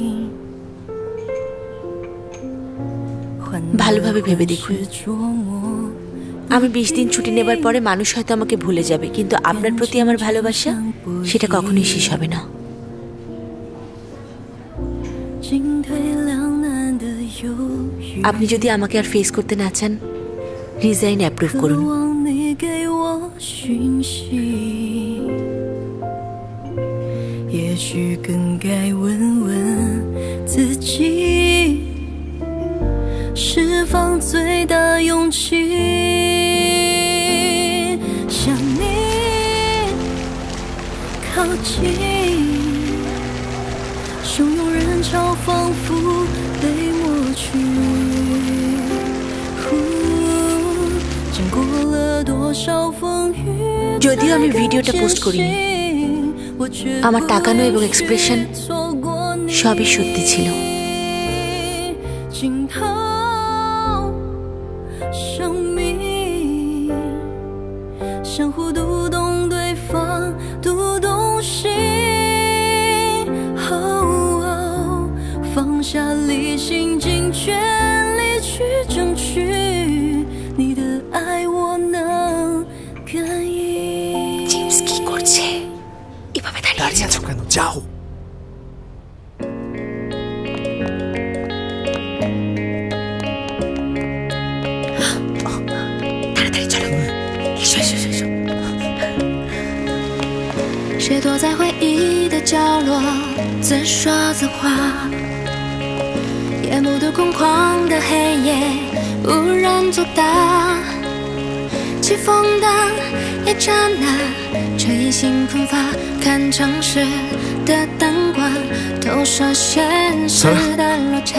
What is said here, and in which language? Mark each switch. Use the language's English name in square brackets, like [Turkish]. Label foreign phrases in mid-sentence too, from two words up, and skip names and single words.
[Bangla] ভালোভাবে ভেবে দেখুন, আমি 20 দিন ছুটি নেবার পরে মানুষ হয়তো আমাকে ভুলে যাবে, কিন্তু আপনার প্রতি আমার ভালোবাসা সেটা কখনোই শেষ হবে না। আপনি যদি আমাকে আর ফেস করতে না চান, [English] resign approve [Bangla] করুন। [Chinese] 也许更该问问自己，释放最大勇气，向你靠近，汹涌人潮仿佛被抹去。 [Bangla] যদিও আমি ভিডিওটা পোস্ট করিনি, আমার তাকানো এবং এক্সপ্রেশন সবই সত্যি ছিল। [Chinese] 相互读懂对方，读懂心，放下理性，尽全力去争取。你的爱我能感应。 [Bangla] জেমস কি করছে? এভাবে দাঁড়িয়ে আছো কেন? যাও। তাড়াতাড়ি চলো, এসো এসো এসো। [Chinese] 谁躲在回忆的角落，自说自话，夜幕的空旷的黑夜，无人作答，起风的一刹那，吹醒困乏，看城市的灯光，投射现实的落差。